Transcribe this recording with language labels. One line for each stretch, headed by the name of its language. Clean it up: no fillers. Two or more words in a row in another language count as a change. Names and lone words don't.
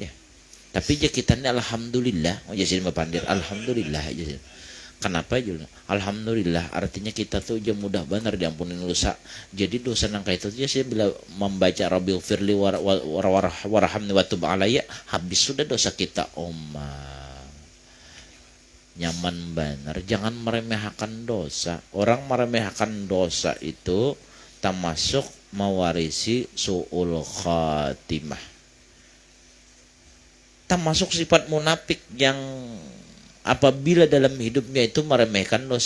Banjar: Tapi aja kita ini alhamdulillah aja sih pandir, alhamdulillah aja sih. Kenapa aja? Alhamdulillah artinya kita tuh aja mudah benar diampunin dosa. Jadi dosa nang kayak itu aja sih bila membaca
Arabic: رب اغفر لي وارحمني وتب علي,
Banjar: habis sudah dosa kita nyaman benar.
Indonesian: Jangan meremehkan dosa. Orang meremehkan dosa itu termasuk mewarisi
Arabic: سوء الخاتمة,
Indonesian: termasuk sifat munafik yang apabila dalam hidupnya itu meremehkan dosa.